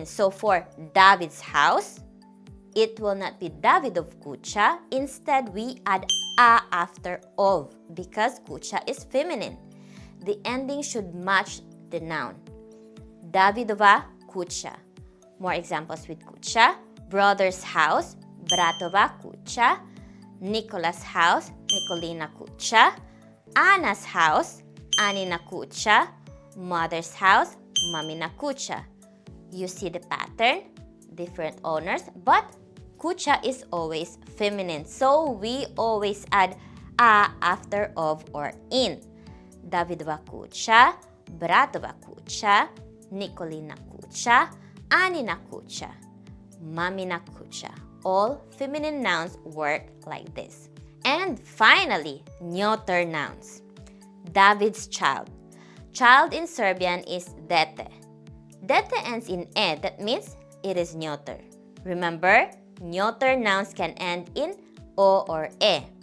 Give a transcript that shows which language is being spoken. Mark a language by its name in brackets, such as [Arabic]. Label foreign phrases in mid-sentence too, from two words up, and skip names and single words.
[English] So for David's house, it will not be [Serbian] Davidov kucha. [English] Instead, we add a after of because kucha is feminine. The ending should match the noun. [Serbian] Davidova kucha. [English] More examples with kucha. Brother's house, [Serbian] Bratova kucha. [English] Nicholas' house, [Serbian] Nikolina kucha. [English] Anna's house, [Serbian] Anina kucha. [English] Mother's house, [Serbian] Mamina kucha. [English] You see the pattern? Different owners, but kucha is always feminine, so we always add a after of or in. [Serbian] Davidova kucha, Bratova kucha, Nikolina kucha, Anina kucha, Mamina kucha. [English] All feminine nouns work like this. And finally, neuter nouns. David's child. Child in Serbian is dete. Dete ends in e, that means it is neuter. Remember, neuter nouns can end in o or e.